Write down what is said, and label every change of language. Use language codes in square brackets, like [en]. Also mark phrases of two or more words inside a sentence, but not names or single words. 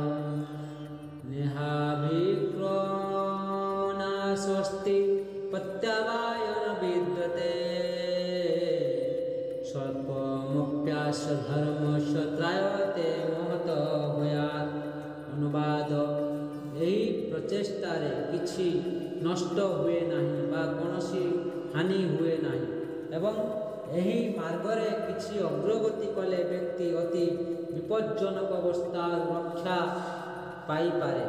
[sa] नेहाभिक्रमणा स्वस्ति प्रत्यवायन विद्यते। स्वल्पमप्यास्य धर्मस्य त्रायते महत भयात्। [or] अनुवाद, ଏହି ପ୍ରଚେଷ୍ଟାରେ କିଛି ନଷ୍ଟ ହୁଏ ନାହିଁ ବା କୌଣସି ହାନି ହୁଏ ନାହିଁ ଏବଂ ଏହି ମାର୍ଗରେ କିଛି ଅଗ୍ରଗତି କଲେ ବ୍ୟକ୍ତି ଅତି ବିପଜ୍ଜନକ ଅବସ୍ଥାରୁ ରକ୍ଷା ପାଇପାରେ।